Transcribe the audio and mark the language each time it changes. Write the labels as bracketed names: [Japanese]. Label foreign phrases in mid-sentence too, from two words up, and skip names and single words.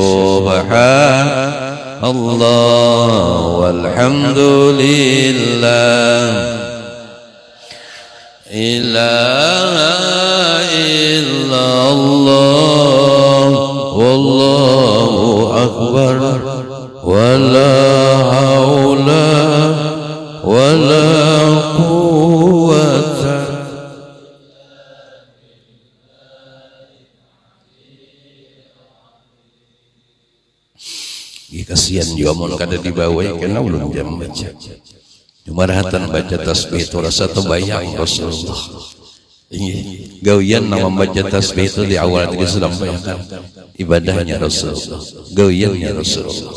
[Arabic] سبحان الله والحمد لله لا إله إلا الله والله أكبر ولا حول ولا قوة. [Banjar] Kasihan juga mau kada dibawa karena belum jam baca. Cuma rahatan baca tasbih itu rasa terbayang Rasulullah. Ini gawian nama baca tasbih itu di awal tadi sudah bayangkan ibadahnya Rasulullah, gawiannya Rasulullah.